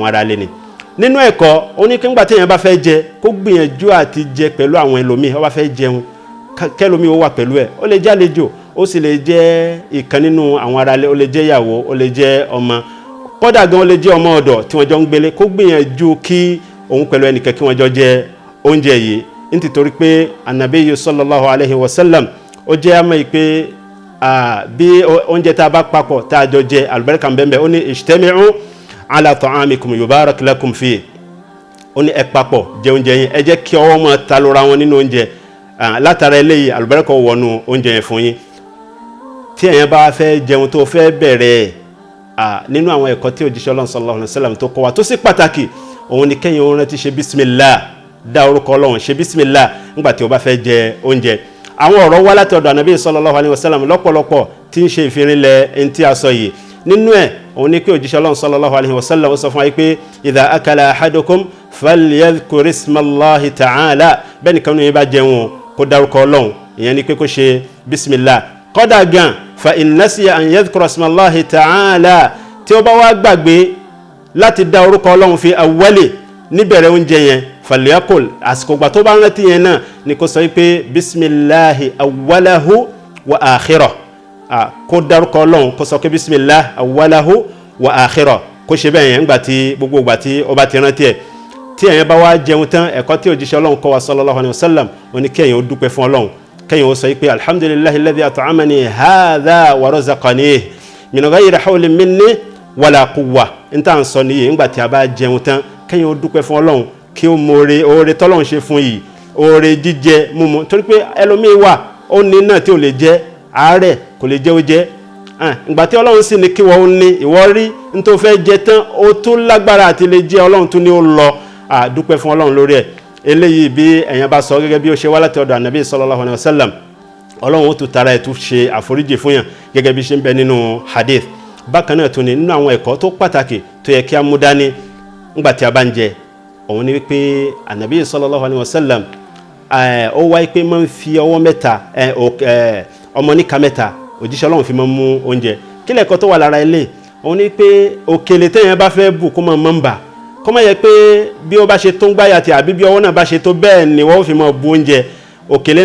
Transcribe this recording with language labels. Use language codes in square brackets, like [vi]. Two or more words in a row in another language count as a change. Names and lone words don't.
[yo] ará ilé ni nínú ẹ̀kọ́ oníkẹ́ngbà téèyàn bá fẹ́ jẹ kó gbìyànjú àti jẹ pẹ̀lú àwọn ẹlòmíì ó bá fẹ́ jẹun kẹlòmíì ó wà pẹ̀lú ẹ̀ ó lè jẹ́ àlejò ó sì lè jẹ́ ìkan nínú àwọn ará ilé ó lè jẹ́ ìyàwó ó lè jẹ́ ọmọ kódà gan ó lè jẹ́ ọmọ ọ̀dọ̀ tí wọ́n jọ ń gbélé kó gbìyànjú kí òun pẹ̀lú ẹnìkan kí wọ́n jọ jẹ oúnjẹ yìí nítorí pé Ànábì [ar] صلى الله عليه وسلم [yo] ó jẹ́ àmọ́ pé bí oúnjẹ tá a bá papọ̀ tá a jọ jẹ àlùbáríkà bẹ́ẹ̀ ó ní [ar] اجتمعوا على طعامكم يبارك لكم فيه [yo] ó ní ẹ papọ̀ jẹ oúnjẹ yín ẹ jẹ́ kí ọwọ́ máa ta lóra wọn nínú oúnjẹ látara eléyìí àlùbáríkà wọnú oúnjẹ yẹn fún yín tí èèyàn bá fẹ́ jẹun tó fẹ́ bẹ̀rẹ̀ nínú àwọn ẹ̀kọ́ tí òjíṣẹ́ Ọlọ́run [ar] صلى الله عليه وسلم [yo] tó kọ́ wa tó sì pàtàkì òun ni kẹ́yìn òun rántí ṣe bísímìlá dá orúkọ Ọlọ́run ṣe bísímìlá nígbà tí ó bá fẹ́ jẹ oúnjẹ àwọn ọ̀rọ̀ wá láti ọ̀dọ̀ Ànábì sallallahu [ar] عليه وسلم [yo] lọ́pọ̀lọpọ̀ tí ń ṣe ìfirinlẹ̀ ẹni tí a sọ yìí nínú ẹ̀ òun ni pé òjíṣẹ́ Ọlọ́run [ar] صلى الله عليه وسلم [yo] ó sọ fún wa pé [ar] إذا أكل أحدكم فليذكر اسم الله تعالى [yo] bẹ́ẹ̀ nìkan ní bá jẹun kó dárúkọ Ọlọ́run ìyẹn ni pé kó ṣe bísímìlá kọ́dà gan [ar] فإن نسي أن يذكر اسم الله تعالى [yo] tí ó bá wá gbàgbé láti dá orúkọ Ọlọ́run [ar] في أوله [yo] níbẹ̀rẹ̀ oúnjẹ yẹn falyakul àsìkò gbà tó bá rántí yẹn náà ni kó sọ pé [ar] بسم الله أوله وآخره [yo] kó dárúkọ Ọlọ́run kó sọ pé [ar] بسم الله أوله وآخره [yo] kó ṣe bẹ́ẹ̀ yẹn gbogbo gbà tí ó bá ti rántí ẹ̀ tí ẹ̀yẹn bá wá jẹun tán ẹ̀kọ́ tí òjíṣẹ́ Ọlọ́run kọ́ wa [ar] صلى الله عليه وسلم [yo] ó ní kí ẹ̀yin ó dúpẹ́ fún Ọlọ́run kẹ́yìn ó sọ pé [ar] الحمد لله الذي أطعمني هذا ورزقني من غير حول مني ولا قوة [yo] nta ń sọ nìyí ńgbà tí a bá jẹun tán kẹ́yìn ó dúpẹ́ fún Ọlọ́run kí ó more oore tọ́lọ́run ṣe fún yìí oore jíjẹ mímu torí pé ẹlòmíì wà ó ní náà tí ò lè jẹ àárẹ̀ kò lè jẹ ó jẹ ìgbà tí Ọlọ́run sì ní kí wọ́n ní ìwọ rí n tó fẹ́ jẹ tán ó tún lágbára àti lè jẹ Ọlọ́run tún ní ó lọ dúpẹ́ fún Ọlọ́run lórí ẹ̀ eléyìí bí ẹ̀yàn bá sọ gẹ́gẹ́ bí ó ṣe wá láti ọ̀dọ̀ ànábì [ar] صلى الله عليه وسلم [yo] Ọlọ́run ó tún tara ẹ̀ tún ṣe àforíjì fún yàn gẹ́gẹ́ bí ṣe ń bẹ nínú hadith bákan náà tún ní nínú àwọn ẹ̀kọ́ tó pàtàkì tó yẹ kí a mú dání ńgbà tí a bá ń jẹ òun ni wípé ànábì [ar] صلى الله عليه وسلم [yo] ó wáyé pé máa ń fi ọwọ́ mẹ́ta ọmọ níka mẹ́ta òjíṣẹ́ Ọlọ́run fi máa ń mú oúnjẹ kí lẹ́kọ̀ọ́ tó wà lára ilé òun ni pé òkèlè téèyàn bá fẹ́ bù kó máa ń bà kó má yẹ pé bí ó bá ṣe tó ń gbáyà tí àbí bí ọwọ́ náà bá ṣe tó bẹ́ẹ̀ ni wọ́n fi máa bu oúnjẹ òkèlè